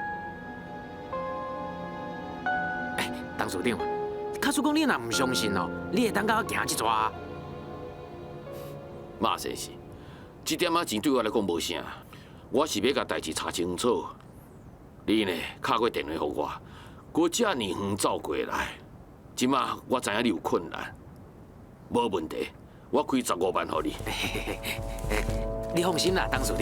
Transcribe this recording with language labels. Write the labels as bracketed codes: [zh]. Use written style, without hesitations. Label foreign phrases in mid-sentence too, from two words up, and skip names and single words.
[nan] 董事长啊，假使讲你若唔相信哦，你会当甲我行一逝。马先生，这点仔钱对我来讲无啥，我是要甲代志查清楚。你呢，敲过电话给我，搁遮尔远走过来，即马我知影你有困难，无问题，我开15万给你。你放心啦，董事长。